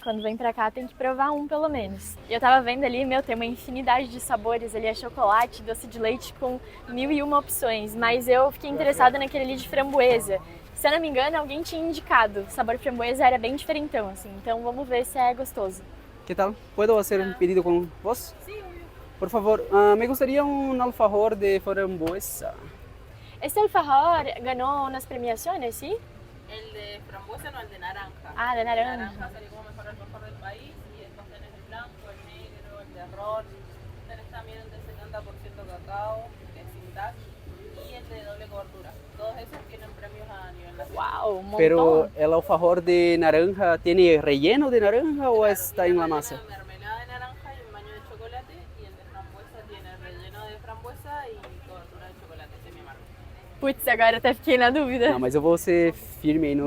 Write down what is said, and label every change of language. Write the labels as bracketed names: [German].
[Portuguese] Quando vem pra cá tem que provar um pelo menos. E eu tava vendo ali, tem uma infinidade de sabores. Ali é chocolate, doce de leite com 1001 opções. Mas eu fiquei interessada naquele ali de framboesa. Se eu não me engano, alguém tinha indicado. O sabor framboesa era bem diferentão, assim. Então vamos ver se é gostoso. [Spanish] Que tal? Puedo hacer un pedido con vos? Sí, obvio. Por favor, me gustaría un alfajor de frambuesa. [Portuguese] Esse alfajor ganhou nas premiações, sim? [Spanish] El de frambuesa, no, el de naranja. Ah, de El naranja. naranja salió como mejor alfajor del país y después tenés el blanco, el negro, el de ron. Tenés también el de 70% cacao, que es sin TAC, y el de doble cobertura. Todos esos tienen premios a nivel nacional. [Portuguese] Uau, um montão. [Spanish] Pero el alfajor de naranja tiene relleno de naranja o está en la Tiene masa? mermelada de naranja y un baño de chocolate, y el de frambuesa tiene relleno de frambuesa y cobertura de chocolate semi amargo. [Portuguese] Putz, agora até fiquei na dúvida. Não, mas eu vou ser firme aí no